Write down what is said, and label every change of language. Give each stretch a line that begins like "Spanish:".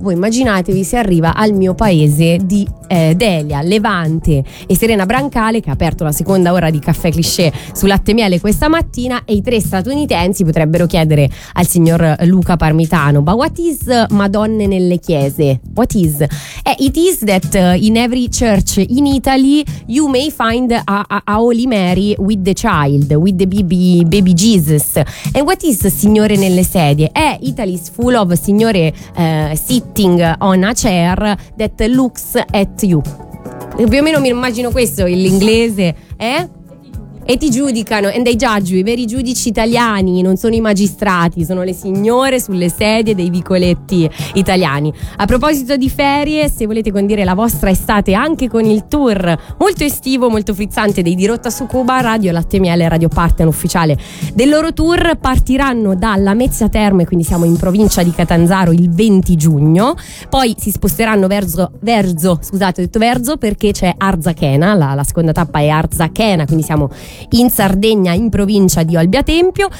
Italian: Voi immaginatevi se arriva al mio paese di Delia Levante e Serena Brancale, che ha aperto la seconda ora di Caffè Cliché su Latte Miele questa mattina, e i 3 statunitensi potrebbero chiedere al signor Luca Parmitano:
English: "But what is
Italian: Madonna nelle chiese?
English: What is?" It is that in every church in Italy you may find a Holy Mary with the child, with the baby Jesus. And what is
Italian: signore nelle sedie?
English: Italy's full of signore sitting on a chair that looks at you.
Italian: Più o meno mi immagino questo l'inglese, eh? E ti giudicano,
English: and they judge you.
Italian: I veri giudici italiani non sono i magistrati, sono le signore sulle sedie dei vicoletti italiani. A proposito di ferie, se volete condire la vostra estate anche con il tour molto estivo, molto frizzante dei Di Rotta su Cuba, Radio Latte Miele, Radio Partner ufficiale del loro tour, partiranno dalla Lamezia Terme, quindi siamo in provincia di Catanzaro, il 20 giugno, poi si sposteranno verso, perché c'è Arzachena, la seconda tappa è Arzachena, quindi siamo in Sardegna, in provincia di Olbia Tempio.